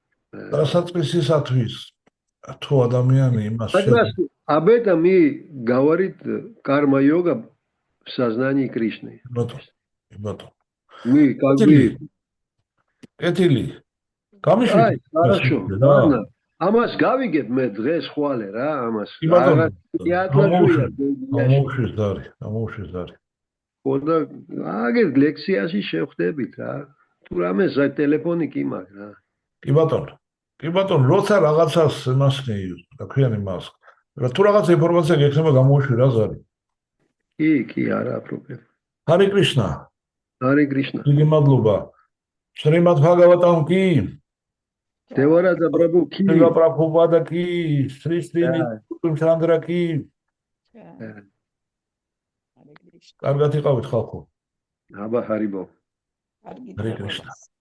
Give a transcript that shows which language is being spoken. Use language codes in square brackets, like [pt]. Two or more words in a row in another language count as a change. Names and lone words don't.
[ru] Об этом и говорит карма-йога в сознании Кришны. Мы как бы... Хорошо, ладно. [ka] Амас გავიგებ მე დღეს ხვალე რა ამას. ამოუშვეს. ხოდა აგერ ლექციაში შევხვდებით რა. თუ რამე ტელეფონი კი მაქვს რა. კი ბატონო, როცა რაღაცას მასკნი, რა ქვია იმას. თუ რაღაც ინფორმაცია გექნება გამოუშვი რა ზარი. კი, არა პრობლემა. ჰარი კრიშნა. ჰარი კრიშნა. დიდი მადლობა. შრიმად ბჰაგავატამ კი Devara Prabhu ki. Deva Prabhupada ki. Sri Chandra ki. კარგად იყავით ხალხო. აბა ჰარიბო. Hare Krishna.